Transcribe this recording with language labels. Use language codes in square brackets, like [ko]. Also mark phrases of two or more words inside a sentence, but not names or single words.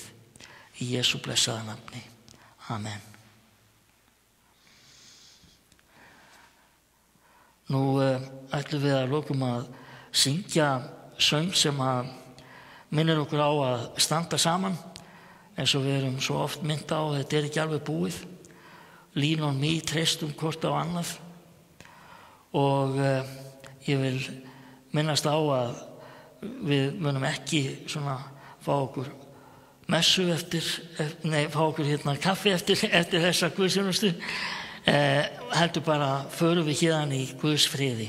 [is] Í Jesú blessaða nafni. Amen. Nú ætlum við að lokum að syngja söng sem að minnir okkur á að standa saman, eins og við erum svo oft minnt á, þetta er ekki alveg búið. [en] Lean on me, [is] treystum hvort á annað. Og ég vil minnast á að við munum ekki svona fá okkur messu fá okkur kaffi eftir þessa guðsþjónustu, heldur bara förum við héðan í Guðs friði.